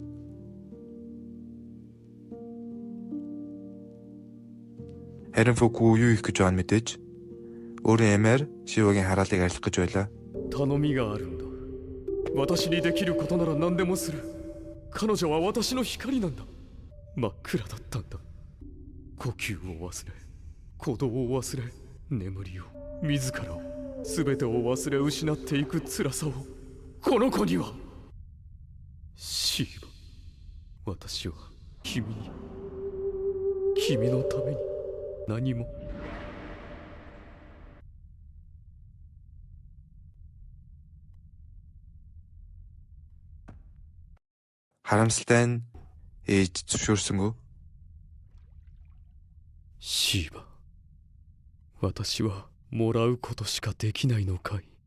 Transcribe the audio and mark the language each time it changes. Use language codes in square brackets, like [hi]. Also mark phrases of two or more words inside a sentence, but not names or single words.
[mn] Харин Фуку юу их гэж байна мэдээж өөрийн эмээр Шивагийн хараалыг арилгах гэж байлаа. [ja] 頼みがあるんだ。私にできることなら何でもする。彼女は私の光なんだ。真っ暗だったんだ。呼吸を忘れ、鼓動を忘れ、眠りを、自らを、全てを忘れ失っていく辛さを、この子には。シーバ、私は君に、君のために何も。 [mn] Харамсалтай нь ээж зөвшөөрсөнгөө. [ja] シーバ、私はもらうことしかできないのかい。